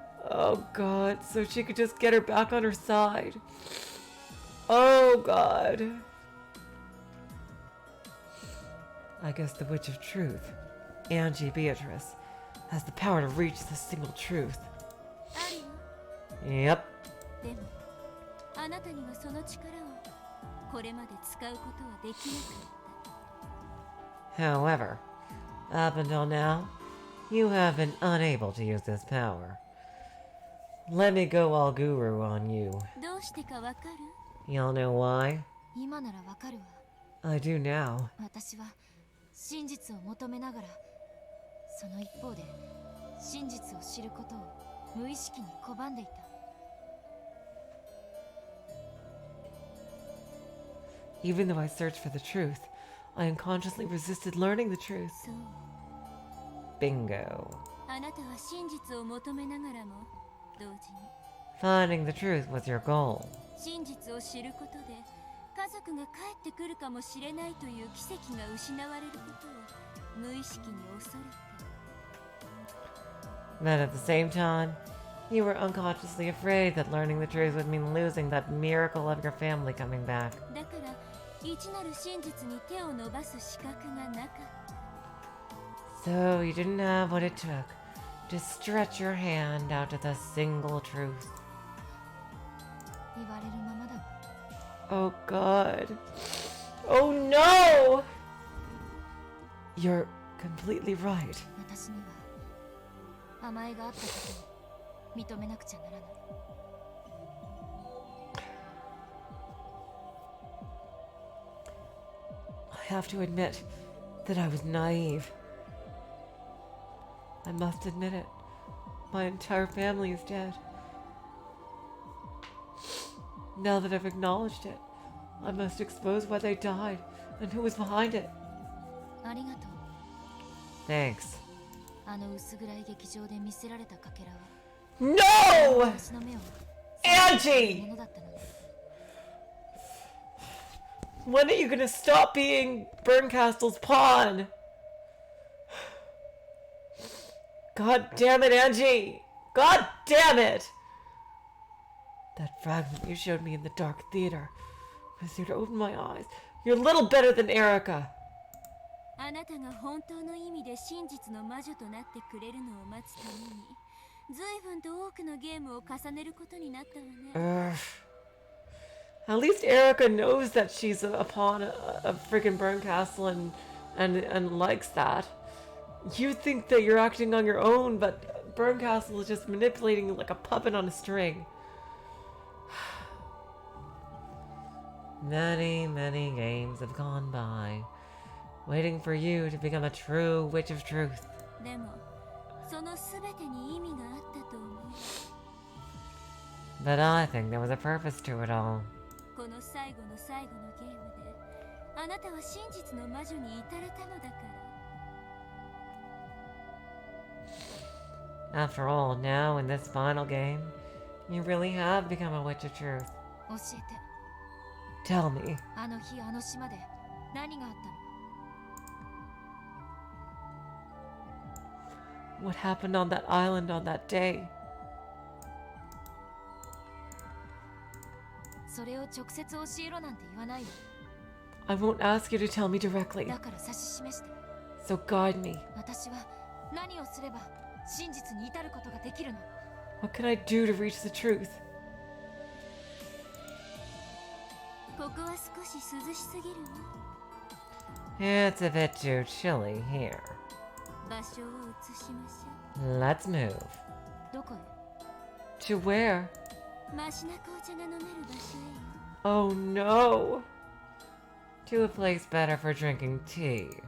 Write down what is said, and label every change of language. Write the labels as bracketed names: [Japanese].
[English] Oh god, so she could just get her back on her side. Oh god. I guess the Witch of Truth, Angie Beatrice, has the power to reach the single truth. [Japanese] あるよ [English] Yep. [Japanese] でもあなたにはその力をこれまで使うことはできなかった [English] However, up until now, you have been unable to use this power. Let me go all guru on you. [Japanese] どうしてかわかる [English] Y'all know why? [Japanese] 今ならわかるわ [English] I do now. [Japanese] 私は真実を求めながらその一方で真実を知ることを無意識に拒んでいた [English] Even though I searched for the truth, I unconsciously resisted learning the truth. [Japanese] そう [English] Bingo. [Japanese] あなたは真実を求めながらも同時に [English] Finding the truth was your goal. [Japanese] 真実を知ることで家族が帰ってくるかもしれないという奇跡が失われることを無意識に恐れて [English] But at the same time, you were unconsciously afraid that learning the truth would mean losing that miracle of your family coming back. [Japanese] だから異なる真実に手を伸ばす資格がなかった [English] So you didn't have what it took to stretch your hand out to the single truth. [Japanese] 言われるままだわ [English] Oh god. Oh no! You're completely right. [Japanese] 私には甘えがあったことを認めなくちゃならない [English] I have to admit that I was naive. I must admit it. My entire family is dead. Now that I've acknowledged it, I must expose why they died and who was behind it. [Japanese] ありがとう [English] Thanks. [Japanese] あの薄暗い劇場で見せられたかけらは [English] No! [Japanese] 私の目を [English] Angie! [Japanese] ものだったのね [English] When are you gonna stop being Bernkastel's pawn? God damn it, Angie! God damn it! That fragment you showed me in the dark theater was there to open my eyes. You're a little better than Erika. [Japanese] あなたが本当の意味で真実の魔女となってくれるのを待つために随分と多くのゲームを重ねることになったわね [English] At least Erika knows that she's a pawn of freaking Bernkastel and and likes that. You think that you're acting on your own, but Bernkastel is just manipulating you like a puppet on a string. Many, many games have gone by, waiting for you to become a true witch of truth. [Japanese] でもその全てに意味があったと思う。 [English] But I think there was a purpose to it all. [Japanese] この最後の最後のゲームであなたは真実の魔女に至れたのだから。 [English] After all, now in this final game, you really have become a witch of truth. [Japanese] 教えて。 [English] Tell me, [Japanese] あの日あの島で何があったの？ [English] What happened on that island on that day? [Japanese] それを直接教えろなんて言わないの。 [English] I won't ask you to tell me directly, [Japanese] だから指し示して。 [English] so guide me. [Japanese] 私は何をすれば真実に至ることができるの？ [English] What can I do to reach the truth? [Japanese] ここは少し涼しすぎるわ。 [English] it's a bit too chilly here. [Japanese] 場所を移しましょ [English] Let's move. [Japanese] どこへ？ [English] To where? う。 [Japanese] マシな紅茶が飲める場所へよ。 [English] Oh no! To a place better for drinking tea.